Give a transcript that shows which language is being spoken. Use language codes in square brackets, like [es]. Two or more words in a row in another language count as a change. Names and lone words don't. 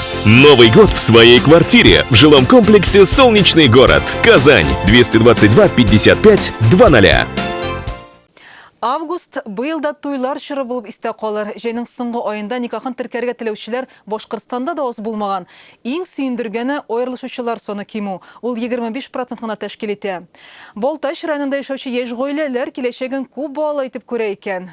[ru] Новый год в своей квартире в жилом комплексе «Солнечный город», Казань, 222 55 00. [tt] Август быйылда туйлар чыры булып истә калыр. Җәйнең соңгы аенда никахын теркәргә теләүчеләр Башкортстанда да аз булмаган. Иң сөендергәне аерылышучылар саны кимү. Ул 25% гына тәшкил итә. Балтач районында яшәүче яшь гаиләләр киләчәген күп бала итеп күрә икән.